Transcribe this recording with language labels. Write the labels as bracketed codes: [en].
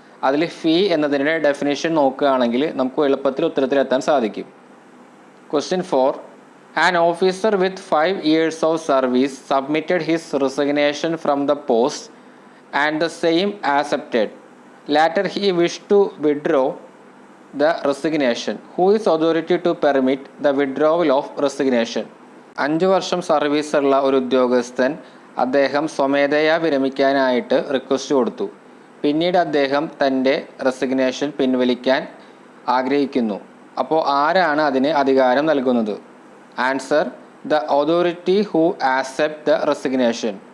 [ml] അതിൽ ഫീ എന്നതിൻ്റെ ഡെഫിനേഷൻ നോക്കുകയാണെങ്കിൽ നമുക്ക് എളുപ്പത്തിൽ ഉത്തരത്തിലെത്താൻ സാധിക്കും. [en] Question 4, an officer with 5 years of service submitted his resignation from the post and the same accepted. Later he wish to withdraw the resignation. Who is authority to permit the withdrawal of resignation? [ml] 5 വർഷം സർവീസുള്ള ഒരു ഉദ്യോഗസ്ഥൻ അദ്ദേഹം സ്വമേധയാ വിരമിക്കാനായിട്ട് request കൊടുത്തു. പിന്നീട് അദ്ദേഹം തൻ്റെ resignation പിൻവലിക്കാൻ ആഗ്രഹിക്കുന്നു. അപ്പോൾ ആരാണ് അതിന് അധികാരം നൽകുന്നത്? [en] Answer, the authority who accept the resignation.